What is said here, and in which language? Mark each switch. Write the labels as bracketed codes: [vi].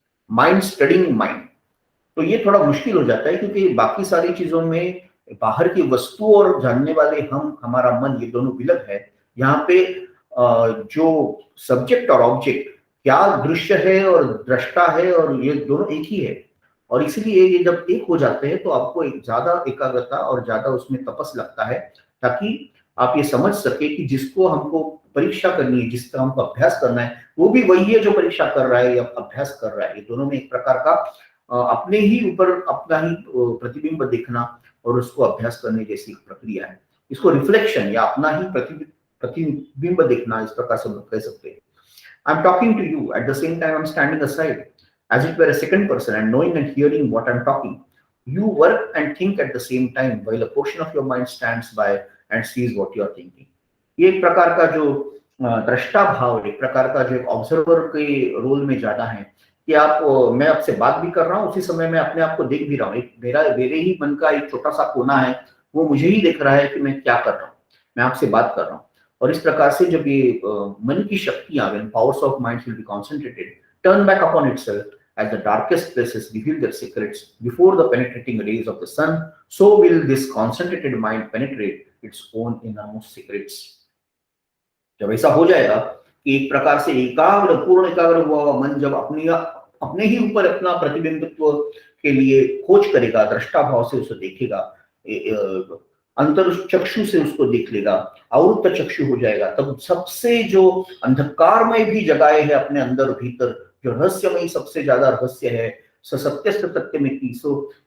[en] Mind studying mind. [hi] तो ये थोड़ा मुश्किल हो जाता है क्योंकि बाकी सारी चीजों में बाहर की वस्तु और जानने वाले हम, हमारा मन, ये दोनों विलग है। यहाँ पे जो सब्जेक्ट और ऑब्जेक्ट, क्या दृश्य है और दृष्टा है, और ये दोनों एक ही है। और इसलिए ये जब एक हो जाते हैं तो आपको एक ज्यादा एकाग्रता और ज्यादा उसमें तपस लगता है, ताकि आप ये समझ सके कि जिसको हमको परीक्षा करनी है, जिसका हमको अभ्यास करना है, वो भी वही है जो परीक्षा कर रहा है या अभ्यास कर रहा है। ये दोनों में एक प्रकार का अपने ही ऊपर अपना ही प्रतिबिंब देखना और उसको अभ्यास करने जैसी प्रक्रिया है। इसको रिफ्लेक्शन या अपना ही प्रतिबिंब देखना, इस प्रकार से हम कह सकते हैं। [en] I'm talking to you, at the same time I'm standing aside as if we're a second person, and knowing and hearing what I'm talking. You work and think at the same time while a portion of your mind stands by and sees what you are thinking. [hi] ये एक प्रकार का जो दृष्टा भाव, एक प्रकार का जो एक ऑब्जर्वर के रोल में ज्यादा है कि मैं आपसे बात भी कर रहा हूँ, उसी समय मैं अपने आप को देख भी रहा हूँ। एक मेरे ही मन का एक छोटा सा कोना है, वो मुझे ही देख रहा है कि मैं क्या कर रहा हूँ, मैं आपसे बात कर रहा हूँ। और इस प्रकार से जब ये मन की शक्तियां, [en] when powers of mind will be concentrated, turn back upon itself as the darkest places reveal their secrets before the penetrating rays of the sun, so will this concentrated mind penetrate its own innermost secrets. [hi] जब ऐसा हो जाएगा कि एक प्रकार से पूर्ण एकाग्र हुआ मन जब अपने ही ऊपर अपना प्रतिबिंबित्व के लिए खोज करेगा, दृष्टा भाव से उसे देखेगा, अंतर चक्षु से उसको देख लेगा, आवृत्त चक्षु हो जाएगा, तब सबसे जो अंधकारमय भी जगाए है अपने अंदर भीतर, जो रहस्यमय सबसे ज्यादा रहस्य है, सत्य तथ्य में तीसो